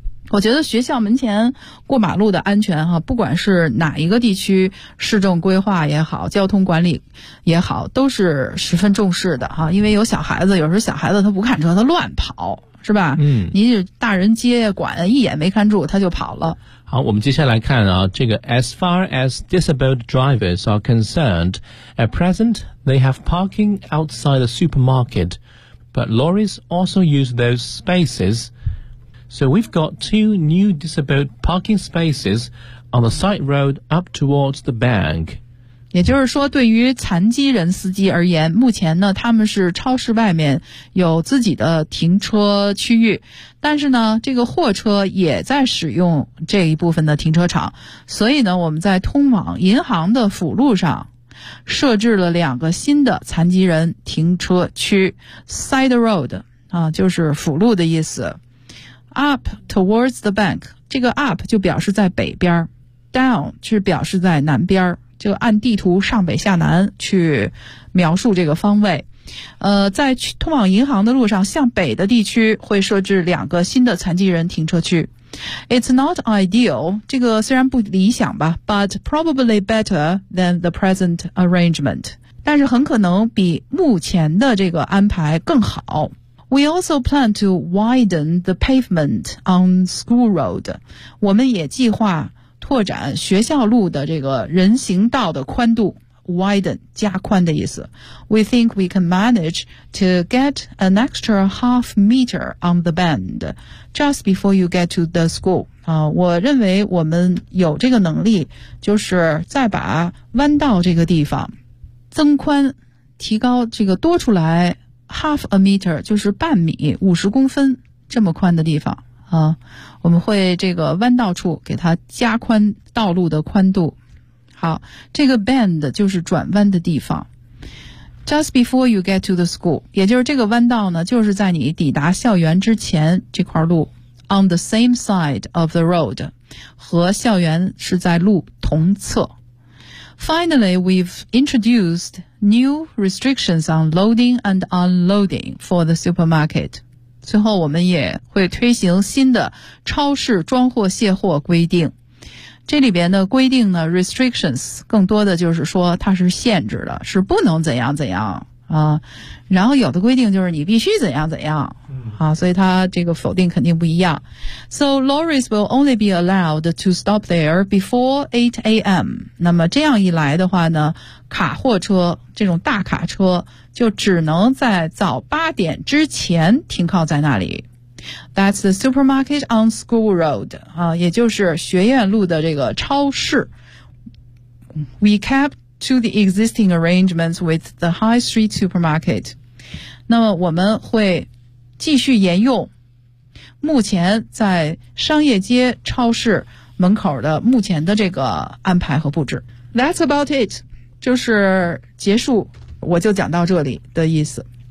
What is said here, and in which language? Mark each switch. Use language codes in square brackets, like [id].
[zh] 我觉得学校门前过马路的安全、不管是哪一个地区，市政规划也好，交通管理也好，都是十分重视的、因为有小孩子，有时候小孩子他不看车他乱跑，是吧？嗯，您大人接管一眼没看住他就跑了。好，我们接下来看啊，这个 [en] As far as disabled drivers are concerned, at present they have parking outside the supermarket, but lorries also use those spaces. So we've got two new disabled parking spaces on the side road up towards the bank. [zh] 也就是说，对于残疾人司机而言，目前呢，他们是超市外面有自己的停车区域，但是呢，这个货车也在使用这一部分的停车场，所以呢，我们在通往银行的辅路上设置了两个新的残疾人停车区 ，side road 啊，就是辅路的意思。 [en] Up towards the bank， [zh] 这个 up 就表示在北边 ，down 是表示在南边，就按地图上北下南去描述这个方位。在去通往银行的路上，向北的地区会设置两个新的残疾人停车区。 [en] It's not ideal， [zh] 这个虽然不理想吧 ， [en] but probably better than the present arrangement， [zh] 但是很可能比目前的这个安排更好。 [en] We also plan to widen the pavement on school road. [zh] 我们也计划拓展学校路的这个人行道的宽度 ,widen, 加宽的意思。 [en] We think we can manage to get an extra half meter on the bend just before you get to the school. [zh] 我认为我们有这个能力，就是再把弯道这个地方增宽，提高这个多出来 [en] Half a meter [zh] 就是半米五十公分这么宽的地方啊，我们会这个弯道处给它加宽道路的宽度。好，这个 bend 就是转弯的地方。 [en] Just before you get to the school， [zh] 也就是这个弯道呢，就是在你抵达校园之前这块路。 [en] On the same side of the road， [zh] 和校园是在路同侧。 [en] Finally, we've introduced new restrictions on loading and unloading for the supermarket. [zh] 最后我们也会推行新的超市装货卸货规定。这里边的规定呢 ,restrictions, 更多的就是说它是限制的，是不能怎样怎样啊。然后有的规定就是你必须怎样怎样啊，所以它这个否定肯定不一样。 [en] So lorries will only be allowed to stop there before 8 a.m. [zh] 那么这样一来的话呢，卡货车这种大卡车就只能在早八点之前停靠在那里。 [en] That's the supermarket on school road [zh] 啊，也就是学院路的这个超市。 [en] We kept to the existing arrangements with the high street supermarket. [zh] 那么我们会继续沿用目前在商业街超市门口的目前的这个安排和布置。 [en] That's about it. [zh] 就是结束，我就讲到这里的意思。